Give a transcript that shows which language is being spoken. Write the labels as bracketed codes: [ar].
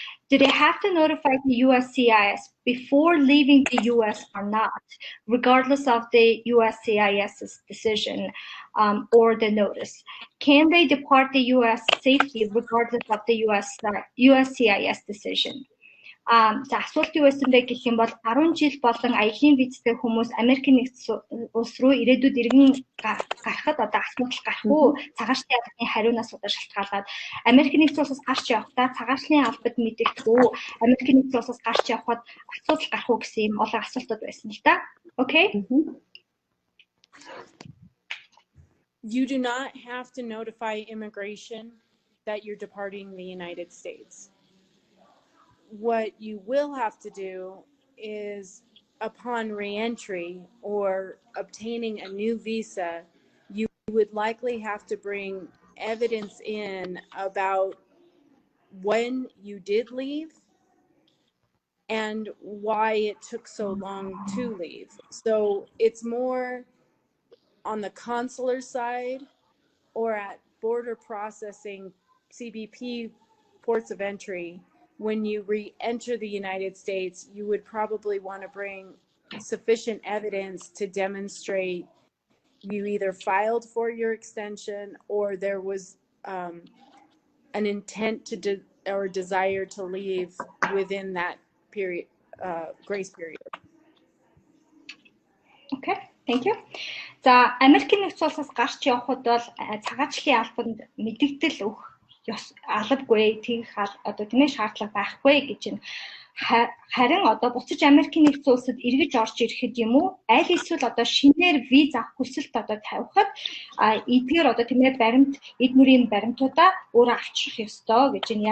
[en] Do they have to notify the USCIS before leaving the U.S. or not, regardless of the USCIS's decision or the notice? Can they depart the U.S. safely regardless of the USCIS decision? [mn] За асуулт юу байсан бэ гэх юм бол 10 жил болон аялын визтэй хүмүүс Америкийн нэгдсэн улс руу ирээдүйд иргэн гарахад одоо асуудал гарах уу? Цагаачлалын албаны хариунаас одоо шалтгаалаад Америкийн нэгдсэн улсаас гарч явахдаа цагаачлалын албад мэдэгдэх үү? Америкийн нэгдсэн улсаас гарч явхад асуудал гарах уу гэсэн юм олон асуултууд байсан л да. [en] Okay? You do not have to notify immigration that you're departing the United States. what you will have to do is upon re-entry or obtaining a new visa, you would likely have to bring evidence in about when you did leave and why it took so long to leave. So it's more on the consular side or at border processing, CBP ports of entry. When you re-enter the United States, you would probably want to bring sufficient evidence to demonstrate you either filed for your extension or there was an intent to or desire to leave within that period, grace period. Okay, thank you. [mn] За, Америкийн нэгдсэн улсаас гарч явхад бол цагаачлалын албанд мэдээлэл өгөх албагүй, тийх одоо тийм шаардлага байхгүй гэж байна. Харин одоо буцаж Америкийн нэгдсэн улсад эргэж орж ирэхэд юм уу, аль эсвэл одоо шинээр виз авах хүсэлт одоо тавихад эдгээр одоо тийм баримт, эд мөрийн баримтуудаа өөрөө авчрах ёстой гэж байна.